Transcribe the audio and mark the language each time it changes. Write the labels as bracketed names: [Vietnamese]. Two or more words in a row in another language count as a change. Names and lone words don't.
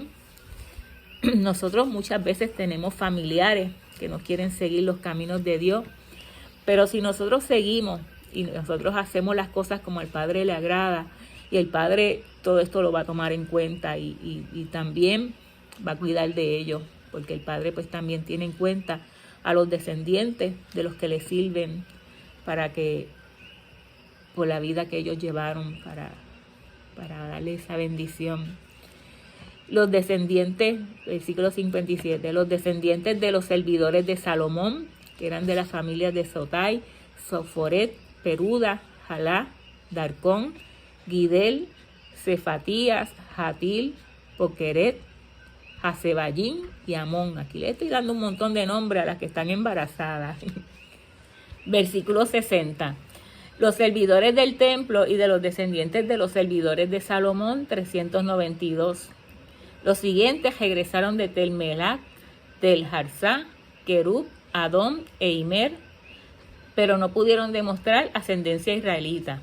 [Spanish] Nosotros muchas veces tenemos familiares que no quieren seguir los caminos de Dios, pero si nosotros seguimos y nosotros hacemos las cosas como al Padre le agrada, y el Padre todo esto lo va a tomar en cuenta, y también va a cuidar de ellos, porque el Padre pues también tiene en cuenta a los descendientes de los que le sirven, para que por la vida que ellos llevaron, para darle esa bendición. Los descendientes, versículo 57, los descendientes de los servidores de Salomón, que eran de las familias de Sotai, Soforet, Peruda, Jalá, Darcón, Gidel, Cefatías, Hatil, Poqueret, Hasebayín y Amón. Aquí le estoy dando un montón de nombres a las que están embarazadas. Versículo 60. Los servidores del templo y de los descendientes de los servidores de Salomón, 392. Los siguientes regresaron de Tel Melac, Tel Harsá, Kerub, Adón e Imer, pero no pudieron demostrar ascendencia israelita.